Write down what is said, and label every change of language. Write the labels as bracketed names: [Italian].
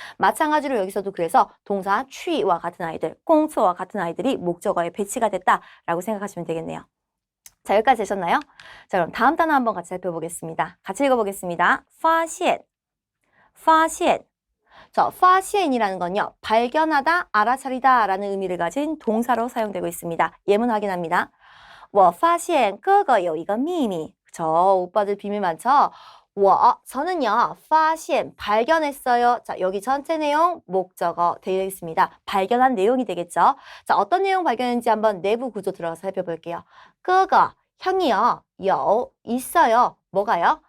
[Korean] 마찬가지로 여기서도 그래서 동사 去와 같은 아이들, 工作와 같은 아이들이 목적어에 배치가 됐다라고 생각하시면 되겠네요. 자, 여기까지 되셨나요? 자, 그럼 다음 단어 한번 같이 살펴보겠습니다. 같이 읽어보겠습니다. [Chinese] 发现, 发现. [Korean] 자, 发现이라는 건요. 발견하다, 알아차리다 라는 의미를 가진 동사로 사용되고 있습니다. 예문 확인합니다. [Chinese] 我发现哥哥有一个秘密. [Korean] 저 오빠들 비밀 많죠? 저는요, 发现, 발견했어요. 자, 여기 전체 내용, 목적어 되어 있습니다. 발견한 내용이 되겠죠? 자, 어떤 내용 발견했는지 한번 내부 구조 들어가서 살펴볼게요. 哥哥, 형이요, 有, 있어요. 뭐가요?